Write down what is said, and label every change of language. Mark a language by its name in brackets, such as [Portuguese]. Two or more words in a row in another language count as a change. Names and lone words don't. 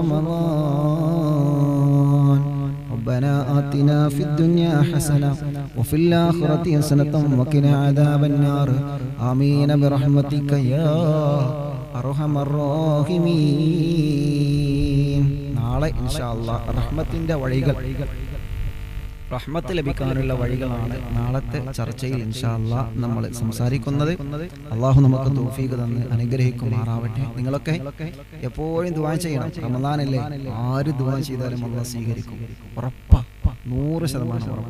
[Arabic] رمضان ربنا آتنا في الدنيا حسنة وفي الآخرة حسنة وقنا عذاب النار آمين برحمتك يا أرحم الراحمين നാളെ إن شاء الله [Malayalam] റഹ്മത്തിന്റെ വഴികൾ റഹ്മത്ത് ലഭിക്കാനുള്ള വഴികളാണ് നാളത്തെ ചർച്ചയിൽ [Arabic] إن شاء الله [Malayalam] നമ്മൾ സംസാരിക്കുന്നത്. അള്ളാഹു നമുക്ക് തൗഫീഖ് തന്ന് അനുഗ്രഹിക്കുമാറാവട്ടെ. നിങ്ങളൊക്കെ എപ്പോഴും ദുആ ചെയ്യണം. റമദാനല്ലേ, ആര് ദുആ ചെയ്താലും അള്ളാഹ് സ്വീകരിക്കും, ഉറപ്പാ, 100% ഉറപ്പാണ്.